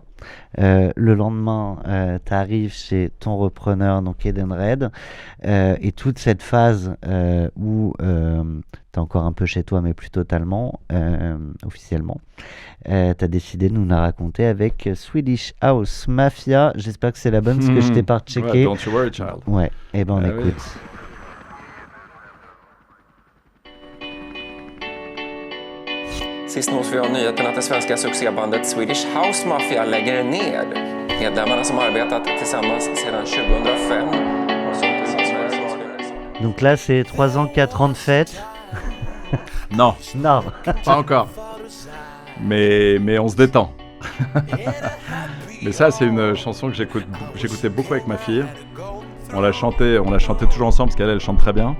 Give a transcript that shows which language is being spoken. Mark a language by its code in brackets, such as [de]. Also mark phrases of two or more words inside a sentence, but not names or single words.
[fr] Le lendemain, tu arrives chez ton repreneur, donc Edenred, et toute cette phase où tu es encore un peu chez toi, mais plus totalement, officiellement, tu as décidé de nous la raconter avec Swedish House Mafia. J'espère que c'est la bonne, parce que je t'ai pas checké. Ouais, [en] don't you worry, child. [fr] Ouais, et ben on écoute. Oui. [sv] Sist nås vi av nyheten att det svenska succébandet Swedish House Mafia lägger ner. Medlemmarna som arbetat tillsammans sedan 2005 har suttit som [fr] Donc là, c'est 3 ans, 4 ans de fête. Non, Non. pas encore. Mais on se détend. Mais ça, c'est une chanson que j'écoutais beaucoup avec ma fille. On l'a chantait toujours ensemble parce qu'elle chante très bien.